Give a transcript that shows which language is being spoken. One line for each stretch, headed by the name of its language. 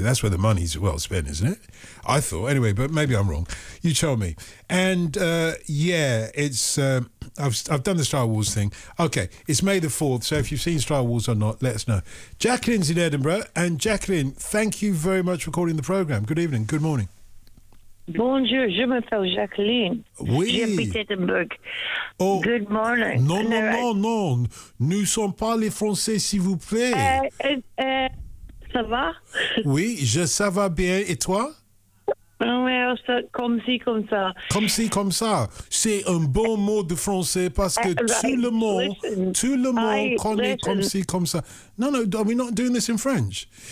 English: That's where the money's well spent, isn't it? I thought. Anyway, but maybe I'm wrong. You tell me. And it's... I've done the Star Wars thing. Okay, it's May the 4th, so if you've seen Star Wars or not, let us know. Jacqueline's in Edinburgh. And Jacqueline, thank you very much for calling the programme. Good evening. Good morning.
French: Bonjour, je m'appelle Jacqueline. Oui. Je habite Edinburgh. Oh.
English: Good morning.
French: Non, non, non, non. Nous sommes pas les Français, s'il vous plaît. Ça va? Oui, je ça va bien. Et toi? Ouais, comme si, comme ça. Comme si, comme ça. C'est un bon mot de français parce que tout le monde connaît comme si, comme ça.
English: No, no, are we not doing this in French?